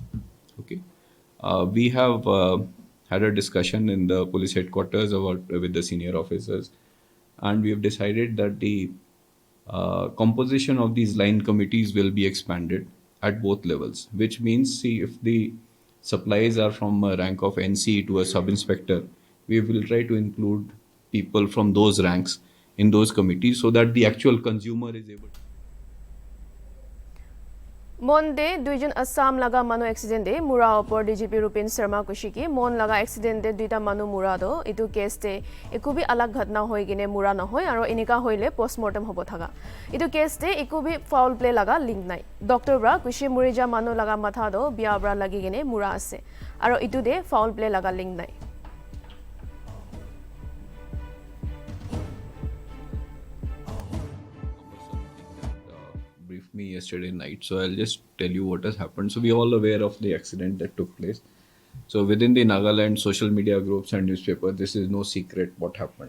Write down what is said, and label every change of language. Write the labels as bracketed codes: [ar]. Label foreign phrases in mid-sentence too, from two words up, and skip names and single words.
[en] Okay, we have had a discussion in the police headquarters about with the senior officers, and we have decided that the composition of these line committees will be expanded at both levels, which means, see, if the supplies are from a rank of NC to a sub inspector, we will try to include people from those ranks in those committees so that the actual consumer is able to. Monday, [nag] duijon Assam laga manu accident de mura opor DGP Rupin Sharma kushiki mon laga accident de duita manu mura do itu case de ekubi alag ghatna hoi gine mura na hoi aro enika hoile postmortem hobo thaga itu case de ekubi [en] foul play [nag] laga link nai doctor bra kushi murija manu laga matha do bia bra lagi gine mura ase aro itu de [en] foul play [nag] laga link nai. [en] Briefed me yesterday night, so I'll just tell you what has happened. So we are all aware of the accident that took place. So within the Nagaland social media groups and newspaper, this is no secret what happened.